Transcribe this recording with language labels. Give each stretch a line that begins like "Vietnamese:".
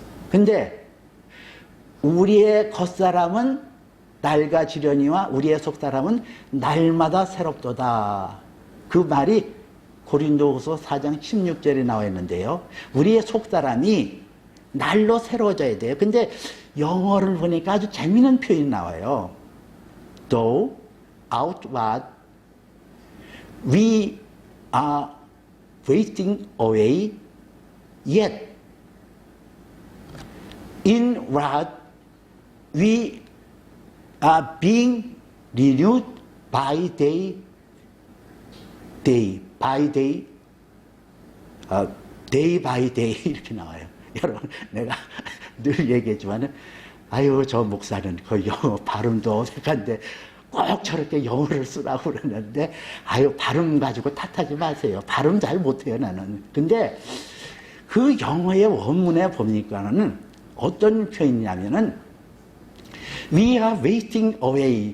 Korean: 근데 우리의 겉사람은 낡아지려니와 우리의 속사람은 날마다 새롭도다. 그 말이 고린도후서 4장 16절에 나와 있는데요. 우리의 속사람이 날로 새로워져야 돼요. 근데 영어를 보니까 아주 재미있는 표현이 나와요.
English: Though outward we are wasting away, yet inward we are being renewed by day by day, day by day
Korean: 이렇게 나와요. 여러분, 내가 늘 얘기했지만은, 저 목사는 그 영어 발음도 어색한데 꼭 저렇게 영어를 쓰라고 그러는데, 발음 가지고 탓하지 마세요. 발음 잘 못해요, 나는. 근데 그 영어의 원문에 보니까는 어떤 표현이냐면은,
English: we are wasting away.